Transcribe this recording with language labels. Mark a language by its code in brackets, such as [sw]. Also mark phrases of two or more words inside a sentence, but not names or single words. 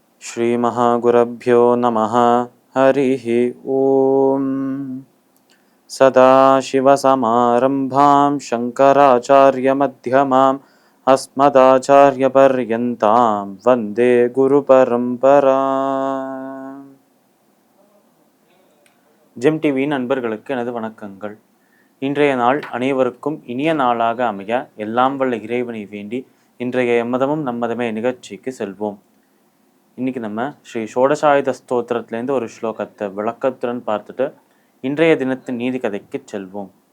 [sa] श्रीमहागुरुभ्यो नमः। हरिः ओम्। सदाशिवसमारम्भां शङ्कराचार्यमध्यमाम् अस्मदाचार्यपर्यन्तां वन्दे गुरुपरम्पराम्. [ta] ஜெம் டிவியின் நண்பர்களுக்கு எனது வணக்கங்கள். இன்றைய நாள் அனைவருக்கும் இனிய நாளாக அமைய எல்லாம் வல்ல இறைவனை வேண்டி இன்றைய எம்மதமும் நம்மதமே நிகழ்ச்சிக்கு செல்வோம். இன்னைக்கு நம்ம ஸ்ரீ ஷோடசாயுத ஸ்தோத்திரத்திலேருந்து ஒரு ஸ்லோகத்தை விளக்கத்துடன் பார்த்துட்டு இன்றைய தினத்தின் நீதி கதைக்கு செல்வோம்.